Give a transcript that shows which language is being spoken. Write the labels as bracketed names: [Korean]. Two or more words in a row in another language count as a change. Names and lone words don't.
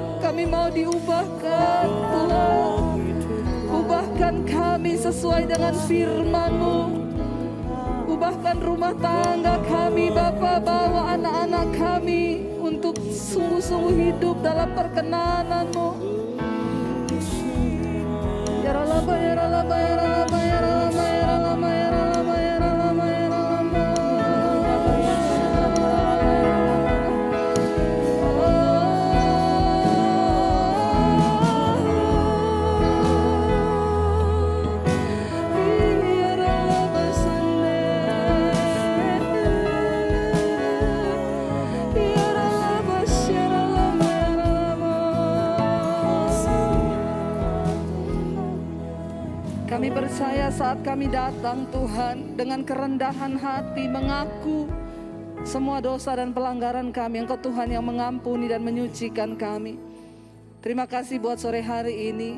[Indonesian] Kami mau diubahkan Tuhan. Ubahkan kami sesuai dengan firman-Mu. Ubahkan rumah tangga kami Bapa. Bawa anak-anak kami untuk sungguh-sungguh hidup dalam perkenanan-Mu. Yaralaba, yaralaba, yaralaba, yaralaba, yaralaba, yaralaba, yaralaba, yaralaba. Yaralaba sande. Yaralaba, yaralaba, yaralaba. Kami percaya saat kami datang Tuhan dengan kerendahan hati mengaku semua dosa dan pelanggaran kami. Engkau Tuhan yang mengampuni dan menyucikan kami. Terima kasih buat sore hari ini.